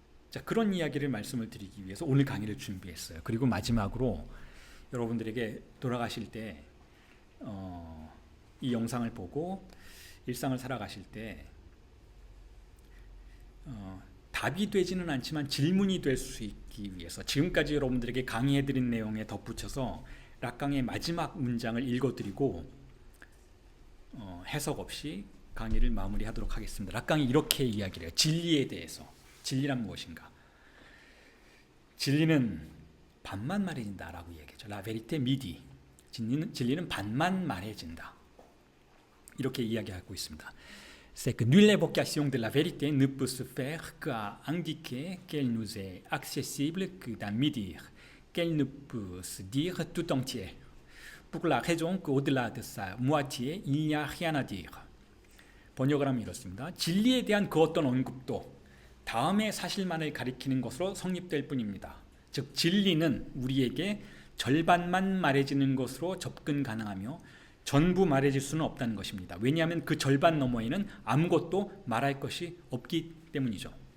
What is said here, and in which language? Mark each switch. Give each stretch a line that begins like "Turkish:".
Korean: 자, 그런 이야기를 말씀을 드리기 위해서 오늘 강의를 준비했어요. 그리고 마지막으로 여러분들에게 돌아가실 때 이 영상을 보고 일상을 살아가실 때 답이 되지는 않지만 질문이 될 수 있기 위해서 지금까지 여러분들에게 강의해드린 내용에 덧붙여서 락강의 마지막 문장을 읽어드리고 해석 없이 강의를 마무리하도록 하겠습니다. 락강이 이렇게 이야기를 해요. 진리에 대해서. 진리란 무엇인가? 진리는 반만 말해진다라고 얘기하죠.
French: La vérité midi.
Korean: 진리는 반만 말해진다. 이렇게 이야기하고 있습니다.
French: C'est que nulle évocation de la vérité ne peut se faire qu'à indiquer qu'elle nous est accessible que d'un mi-dire, qu'elle ne peut se dire tout entière, pour la raison qu'au-delà de sa moitié, il n'y a rien à dire.
Korean: 번역을 하면 이렇습니다. 진리에 대한 그 어떤 언급도 다음의 사실만을 가리키는 것으로 성립될 뿐입니다. 즉 진리는 우리에게 절반만 말해지는 것으로 접근 가능하며 전부 말해질 수는 없다는 것입니다. 왜냐하면 그 절반 너머에는 아무것도 말할 것이 없기 때문이죠.